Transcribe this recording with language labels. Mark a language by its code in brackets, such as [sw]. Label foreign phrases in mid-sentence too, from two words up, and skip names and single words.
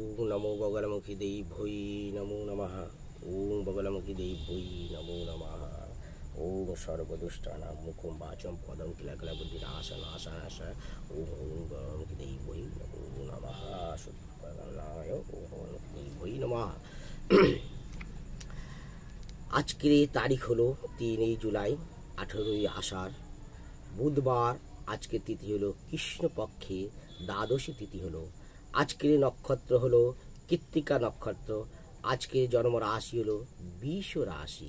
[sa] नमो बगलमुखी देवै नमो नमः। ओम बगलमुखी देवै नमो नमः। ओम सर्वदुष्टानां मुखं वाचं पदं किलकलबुद्धिनाशनाशनाश। ओम बगलमुखी देवै नमो नमः। शुद्धकरणाय ओम बगलमुखी देवै नमः। [bn] আজকের তারিখ হলো 3 জুলাই 18 আষাঢ় বুধবার। আজকের তিথি হলো কৃষ্ণপক্ষে দ্বাদশী তিথি হলো। আজকের নক্ষত্র হলো কৃত্তিকা নক্ষত্র। আজকের জন্ম রাশি হলো বৃষ রাশি।